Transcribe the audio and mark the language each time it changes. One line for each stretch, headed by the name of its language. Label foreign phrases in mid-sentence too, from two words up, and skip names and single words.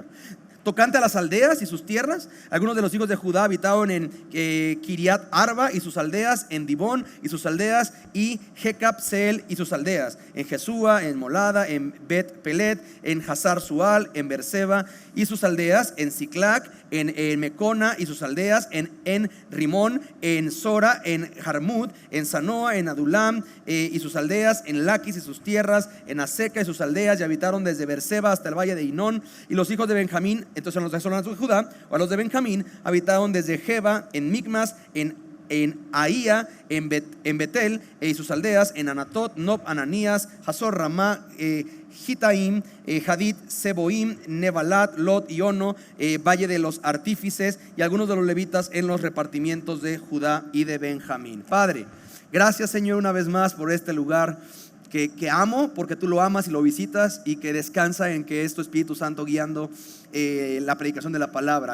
Spanish: Tocante a las aldeas y sus tierras, algunos de los hijos de Judá habitaban en Kiriat Arba y sus aldeas, en Dibón y sus aldeas, y Jecapseel y sus aldeas, en Jesúa, en Molada, en Bet Pelet, en Hazar Sual, en Berseba y sus aldeas, en Siclac, en Mecona y sus aldeas, en Rimón, en Sora, en Jarmut, en Sanoa, en Adulam y sus aldeas, en Laquis y sus tierras, en Aseca y sus aldeas, y habitaron desde Berseba hasta el valle de Inón. Y los hijos de Benjamín, entonces los de Judá, o a los de Benjamín, habitaron desde Geba, en Micmas, en Ahía, en Betel y sus aldeas, en Anatot, Nob, Ananías, Hazor, Ramá, Gitaim, Hadid, Seboim, Nebalat, Lot y Ono, valle de los artífices, y algunos de los levitas en los repartimientos de Judá y de Benjamín. Padre, gracias, Señor, una vez más por este lugar que amo, porque tú lo amas y lo visitas, y que descansa en que es tu Espíritu Santo guiando la predicación de la palabra.